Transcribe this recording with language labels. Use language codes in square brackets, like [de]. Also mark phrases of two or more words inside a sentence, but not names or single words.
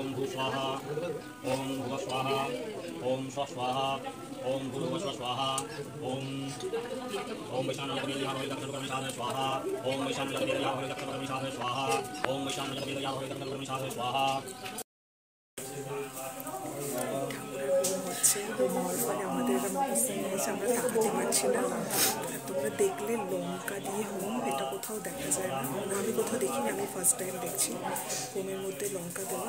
[sa] भू स्वाहा ओम भुव स्वाहा ओम स्व स्वाहा ओम भूर्भुव स्व स्वाहा ओम वैशानरजवेदयाववेदकर्मसाधय स्वाहा ओम वैशानरजवेदयाववेदकर्मसाधय स्वाहा ओम वैशानरजवेदयाववेदकर्मसाधय स्वाहा [bn] হওয়ার ফলে আমাদের এরকম অবস্থা হয়েছে, আমরা তাকাতে পারছি না। তোমরা দেখলে লঙ্কা দিয়ে হোম, এটা কোথাও দেখা যায় না, আমি কোথাও দেখিনি, আমি [en] first time [bn] দেখছি হোমের মধ্যে লঙ্কা দেওয়া।